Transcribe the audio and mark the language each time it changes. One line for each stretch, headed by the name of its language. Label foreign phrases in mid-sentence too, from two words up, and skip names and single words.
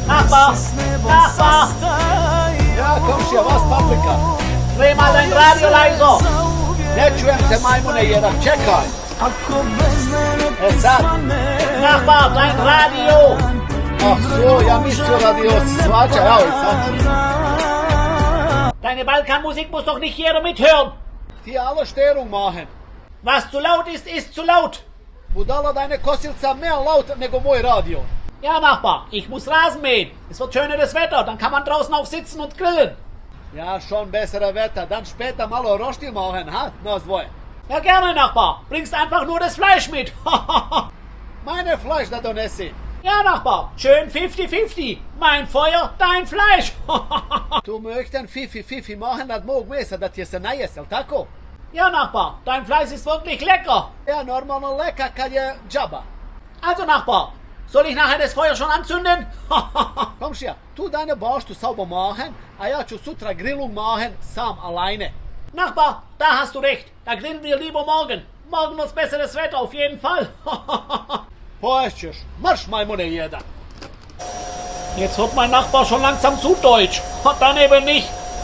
German: Nachbar! Nachbar! Ja,
Serbian: Komšija, vas paprika.
German: Dreh mal dein Radio leiser!
Serbian: Ne čujem te, majmune jedan, čekaj. Sad.
German: Nachbar, dein Radio! Ach so,
Serbian: ja mislio radio svača, evo i sad.
German: Deine Balkanmusik muss doch nicht jeder mithören! Ti alle Störung machen. Was zu laut ist, ist zu laut!
Serbian: Budala da je Kossilca
German: mehr laut
Serbian: nego moj radio.
German: Ja, Nachbar, ich muss Rasen mähen. Es wird schöneres Wetter, dann kann man draußen auch sitzen und grillen. Ja, schon bessere Wetter, dann später mal Rosti machen, ha?
Serbian: Nas dvoje.
German: Ja, gerne, Nachbar. Bringst einfach nur das Fleisch mit. Meine Fleisch
Serbian: da donesi.
German: Ja, Nachbar, schön 50-50. Mein Feuer, dein Fleisch.
Serbian: Tu
German: möchten Fifi machen,
Serbian: dat mog mesa, da ti se najes, jel tako?
German: Ja, Nachbar, dein Fleisch ist wirklich lecker. Ja,
Serbian: normalno leka kad je džaba.
German: Also, Nachbar, soll ich nachher das Feuer schon anzünden?
Serbian: Komšija, tu deine baštu
German: sauber machen,
Serbian: a ja ću sutra
German: Grillung machen, sam alleine. Nachbar, da hast du recht. Da grillen wir lieber morgen. Morgen wird's besseres Wetter, auf jeden Fall.
Serbian: Poješćeš, marš majmune jedan.
German: Jetzt wird mein Nachbar schon langsam zu deutsch. Dann eben nicht.